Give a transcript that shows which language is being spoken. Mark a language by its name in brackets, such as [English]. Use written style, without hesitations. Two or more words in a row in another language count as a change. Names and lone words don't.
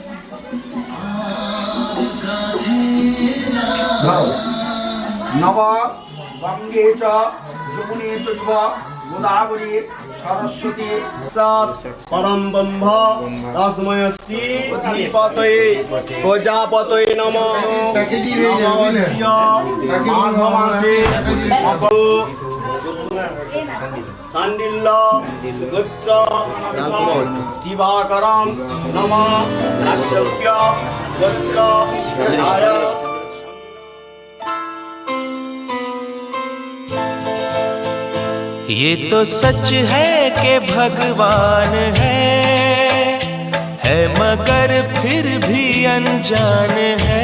[Sanskrit] নব গঙ্গে চ যমুনে চৈব গোদাবরী সরস্বতী परम ब्रह्म तस्मै श्री अधिपतये प्रजापतये नमः माघ मासे शाण्डिल्य गोत्र दिवाकरं नमः काश्यप्य गोत्र [Hindi] ये तो सच है कि भगवान है मगर फिर भी अनजान है।